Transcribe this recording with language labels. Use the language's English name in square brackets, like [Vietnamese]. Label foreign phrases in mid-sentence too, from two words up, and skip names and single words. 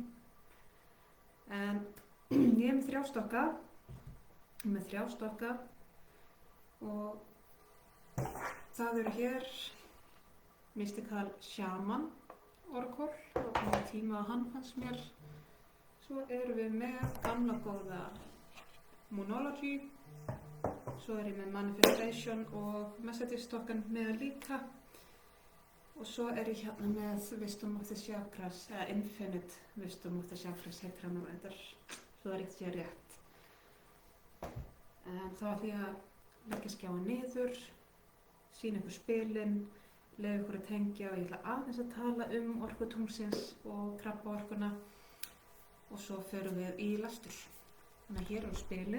[Icelandic] En ég er með þrjá stokka og það eru hér Mystical Shaman Oracle og komið tíma að hann fannst mér. Svo erum við með gamla góða Moonology, svo er ég með Manifestation og Messages token með líka og svo er ég hérna með Wisdom of the Chakras, eða Infinite Wisdom of the Chakras heitir hann og þetta svo það sé rétt. En þá ætlum ég að leggja skjáa niður, sýna ykkur spilin, leyfa ykkur að tengja og ég ætla aðeins að tala orkutunglsins og krabbaorkuna. Og svo förum við í lestur. Þannig að hér eru spilin.